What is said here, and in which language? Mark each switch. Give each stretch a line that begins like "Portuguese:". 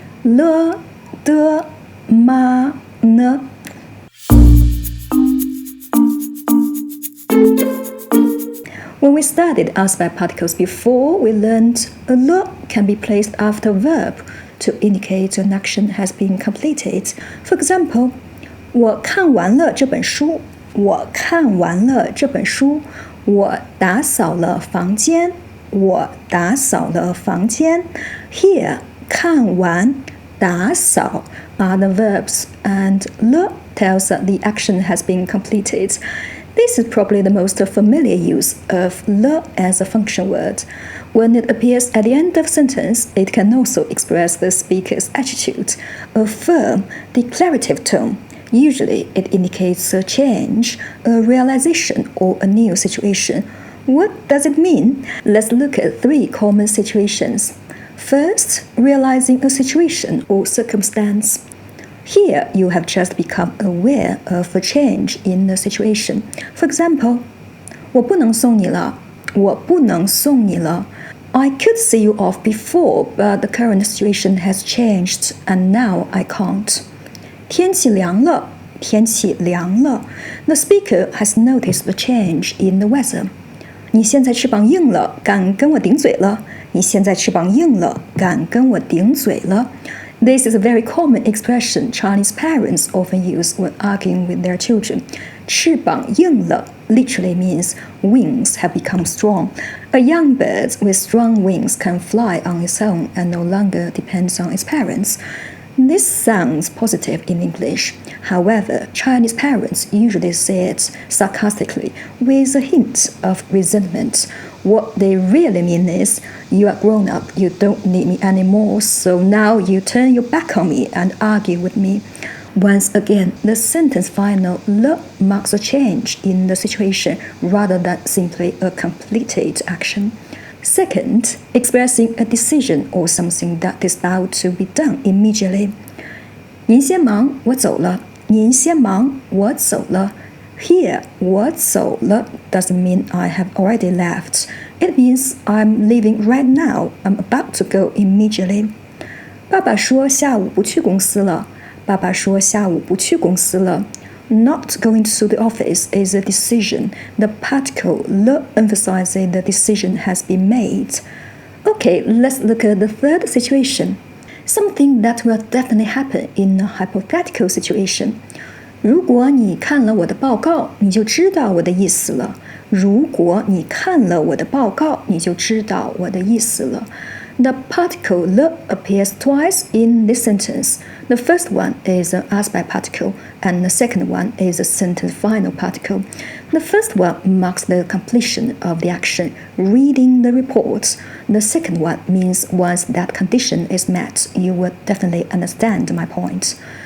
Chinese: Le, de, ma, ne.
English: When we studied aspect particles before, we learned a le can be placed after a verb to indicate an action has been completed. For example,
Chinese: 我看完了这本书. 我看完了这本书.我打扫了房间. 我打扫了房间.
English: Here, 看完, 打扫 are the verbs, and le tells that the action has been completed. This is probably the most familiar use of le as a function word. When it appears at the end of a sentence, it can also express the speaker's attitude, a firm, declarative tone. Usually, it indicates a change, a realization, or a new situation. What does it mean? Let's look at 3 common situations. First, realizing a situation or circumstance. Here, you have just become aware of a change in the situation. For example,
Chinese: 我不能送你了. 我不能送你了.
English: I could see you off before, but the current situation has changed, and now I can't.
Chinese: 天气凉了.天气凉了.
English: The speaker has noticed the change in the weather.
Chinese: 你现在翅膀硬了，敢跟我顶嘴了.你现在翅膀硬了，敢跟我顶嘴了.
English: This is a very common expression Chinese parents often use when arguing with their children.
Chinese: 翅膀硬了
English: literally means wings have become strong. A young bird with strong wings can fly on its own and no longer depends on its parents. This sounds positive in English. However, Chinese parents usually say it sarcastically with a hint of resentment. What they really mean is, you are grown up, you don't need me anymore, so now you turn your back on me and argue with me. Once again, the sentence final le marks a change in the situation rather than simply a completed action. Second, expressing a decision or something that is about to be done immediately.
Chinese: 您先忙，我走了.您先忙，我走了.
English: Here,
Chinese: 我走了
English: doesn't mean I have already left. It means I'm leaving right now. I'm about to go immediately.
Chinese: 爸爸说下午不去公司了.爸爸说下午不去公司了.
English: Not going to the office is a decision. The particle le emphasizes the decision has been made. Okay, let's look at the third situation. Something that will definitely happen in a hypothetical situation.
Chinese: 如果你看了我的报告，你就知道我的意思了。如果你看了我的报告，你就知道我的意思了。
English: The particle le appears twice in this sentence. The first one is an aspect particle, and the second one is a sentence final particle. The first one marks the completion of the action, reading the report. The second one means once that condition is met, you will definitely understand my point.